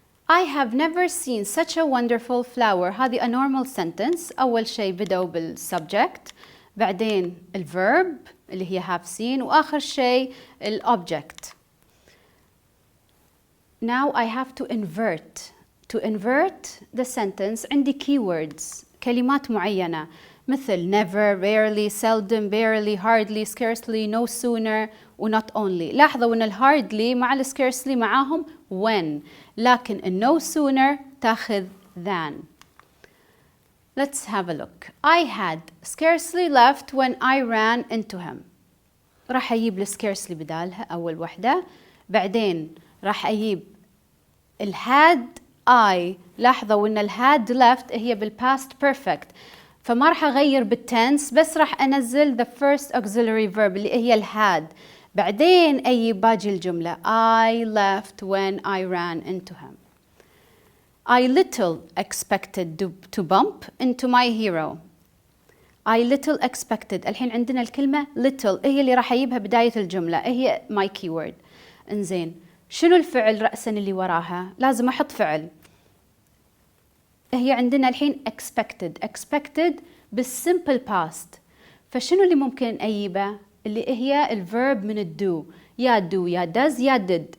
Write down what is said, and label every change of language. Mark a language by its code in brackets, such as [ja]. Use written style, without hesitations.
[en] I have never seen such a wonderful flower. [ar] هذه [en] a normal sentence. [ar] أول شيء بدأوا بالsubject، بعدين الverb اللي هي have seen، وآخر شيء الobject. [en] Now I have to invert. To invert the sentence عندي keywords، [ar] كلمات معينة مثل [en] never, rarely, seldom, barely, hardly, scarcely, no sooner و not only. [ar] لاحظوا أن [en] hardly مع scarcely معاهم when، لكن no sooner تاخذ than. Let's have a look. I had scarcely left when I ran into him. [ar] راح أجيب scarcely بدالها أول وحدة، بعدين راح أجيب had I. لاحظوا أن had left هي بالpast perfect، فما راح أغير بالtense، بس راح أنزل [en] the first auxiliary verb [ar] اللي هي had. بعدين أجيب باقي الجملة [en] I left when I ran into him. I little expected to bump into my hero. I little expected. [ar] الحين عندنا الكلمة little هي اللي راح أجيبها بداية الجملة، هي [en] my keyword. [ar] إنزين شنو الفعل رأسا اللي وراها؟ لازم أحط فعل. هي عندنا الحين expected بالsimple past، فشنو اللي ممكن أجيبه؟ اللي هي الverb من الدو، يا do يا does يا did.